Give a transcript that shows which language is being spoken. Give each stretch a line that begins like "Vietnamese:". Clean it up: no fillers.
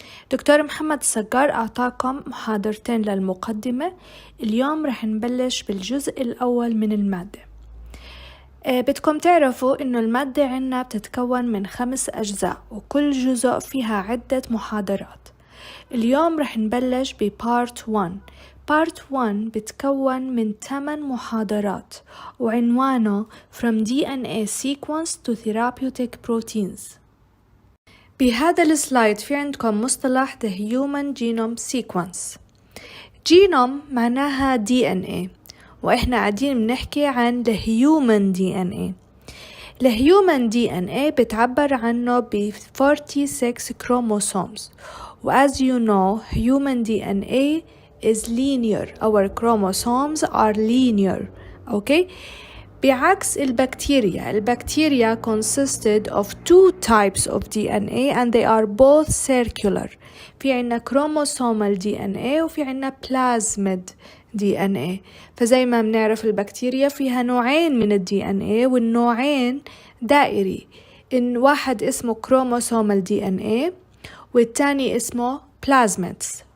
Arabic: دكتور محمد السجار أعطاكم محاضرتين للمقدمة. اليوم راح نبلش بالجزء الأول من المادة. بدكم تعرفوا إنه المادة عنا بتتكون من 5 أجزاء وكل جزء فيها عدة محاضرات. اليوم رح نبلش ببارت 1. Part 1 بتكون من 8 محاضرات وعنوانه From DNA Sequence to Therapeutic Proteins. بهذا السلايد في عندكم مصطلح The Human Genome Sequence. Genome معناها DNA وإحنا قاعدين بنحكي عن The Human DNA. الهيومن DNA بتعبر عنه ب 46 chromosomes.
English: As you know, human DNA is linear. Our chromosomes are linear. Okay?
Arabic: بعكس البكتيريا
English: consisted of 2 types of DNA and they are both circular.
Arabic: في عنا chromosomal DNA وفي عنا plasmid DNA. فزي ما بنعرف البكتيريا فيها نوعين من DNA والنوعين دائري. إن واحد اسمه chromosomal DNA والتاني اسمه plasmids.